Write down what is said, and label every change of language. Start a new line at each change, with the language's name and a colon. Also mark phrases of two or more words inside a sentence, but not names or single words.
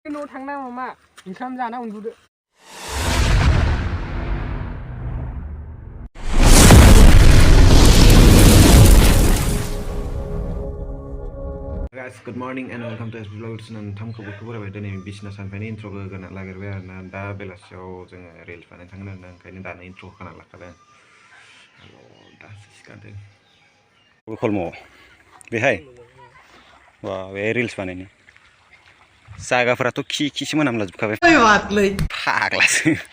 Bodo: न' थांना मामा ओंखाम जाना उन्दुदो।
English: Guys, good morning and welcome to this vlog.
Bodo: नोंथांखौ बरायबाय दिनै बिसना सानफानि इन्ट्रोखौ होना लाग्रोबाय आरोना दा बेलासियाव जोङो रिल्स बानायनो थांगोन आरोना ओंखायनो दानो इन्ट्रो होना लाखाबाय दासो सिखारदों कलम बेहाय वा बे रिल्स बानायनो जायगाफोराथ' खिसो मोनामलाजोबखाबाय फाग्लासो